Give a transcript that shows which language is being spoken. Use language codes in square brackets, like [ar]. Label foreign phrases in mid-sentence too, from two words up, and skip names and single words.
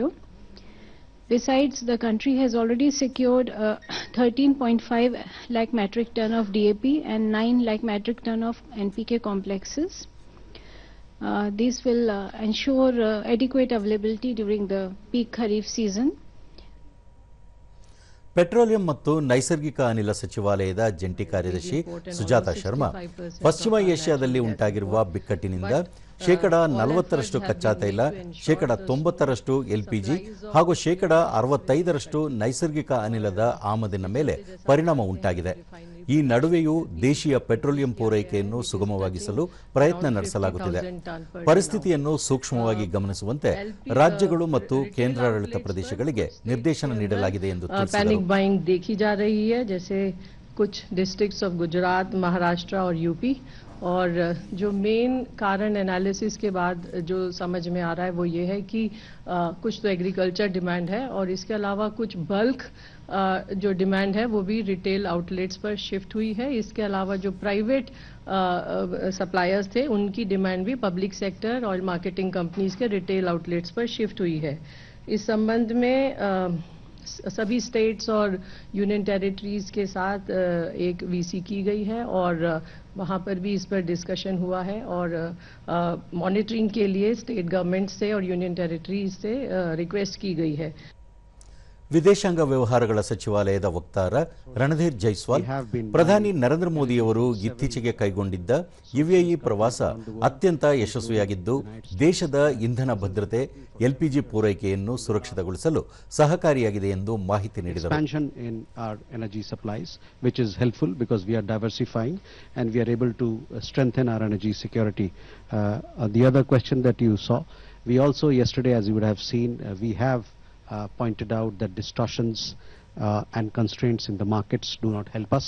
[en] Besides, the country has already secured 13.5 lakh metric ton of DAP and 9 lakh metric ton of NPK complexes. This will ensure adequate availability during the peak Kharif season. [kn] ಪೆಟ್ರೋಲಿಯಂ ಮತ್ತು ನೈಸರ್ಗಿಕ ಅನಿಲ ಸಚಿವಾಲಯದ ಜಂಟಿ ಕಾರ್ಯದರ್ಶಿ ಸುಜಾತಾ ಶರ್ಮಾ ಪಶ್ಚಿಮ ಏಷ್ಯಾದಲ್ಲಿ ಉಂಟಾಗಿರುವ ಬಿಕ್ಕಟ್ಟಿನಿಂದ ಶೇಕಡ 40ರಷ್ಟು ಕಚ್ಚಾ ತೈಲ, ಶೇಕಡ 90ರಷ್ಟು ಎಲ್ಪಿಜಿ ಹಾಗೂ ಶೇಕಡ 65ರಷ್ಟು ನೈಸರ್ಗಿಕ ಅನಿಲದ ಆಮದಿನ ಮೇಲೆ ಪರಿಣಾಮ ಉಂಟಾಗಿದೆ. ಈ ನಡುವೆಯೂ ದೇಶೀಯ ಪೆಟ್ರೋಲಿಯಂ ಪೂರೈಕೆಯನ್ನು ಸುಗಮವಾಗಿಸಲು ಪ್ರಯತ್ನ ನಡೆಸಲಾಗುತ್ತಿದೆ. ಪರಿಸ್ಥಿತಿಯನ್ನು ಸೂಕ್ಷ್ಮವಾಗಿ ಗಮನಿಸುವಂತೆ ರಾಜ್ಯಗಳು ಮತ್ತು ಕೇಂದ್ರಾಡಳಿತ ಪ್ರದೇಶಗಳಿಗೆ ನಿರ್ದೇಶನ ನೀಡಲಾಗಿದೆ ಎಂದು ತಿಳಿಸಿದರು. [hi] और जो मेन कारण एनालिसिस के बाद जो समझ में आ रहा है वो ये है कि कुछ तो [en] agriculture demand [hi] है और इसके अलावा कुछ बल्क जो डिमांड है वो भी [en] retail outlets [hi] पर शिफ्ट हुई है. इसके अलावा जो [en] private suppliers [hi] थे उनकी डिमांड भी [en] public sector [hi] और [en] marketing companies [hi] के [en] retail outlets [hi] पर शिफ्ट हुई है. इस संबंध में सभी स्टेट्स और [en] union territories [hi] के साथ एक वीसी की गई है और वहाँ पर भी इस पर डिस्कशन हुआ है और मॉनिटरिंग के लिए [en] state government [hi] से और [en] union territories [hi] से रिक्वेस्ट की गई है. [kn] ವಿದೇಶಾಂಗ ವ್ಯವಹಾರಗಳ ಸಚಿವಾಲಯದ ವಕ್ತಾರ ರಣಧೀರ್ ಜೈಸ್ವಾಲ್ ಪ್ರಧಾನಿ ನರೇಂದ್ರ ಮೋದಿಯವರು ಇತ್ತೀಚೆಗೆ ಕೈಗೊಂಡಿದ್ದ ಯುಎಇ ಪ್ರವಾಸ ಅತ್ಯಂತ ಯಶಸ್ವಿಯಾಗಿದ್ದು ದೇಶದ ಇಂಧನ ಭದ್ರತೆ, ಎಲ್ಪಿಜಿ ಪೂರೈಕೆಯನ್ನು ಸುರಕ್ಷಿತಗೊಳಿಸಲು ಸಹಕಾರಿಯಾಗಿದೆ ಎಂದು ಮಾಹಿತಿ ನೀಡಿದರು. [en] Pointed out that distortions and constraints in the markets do not help us.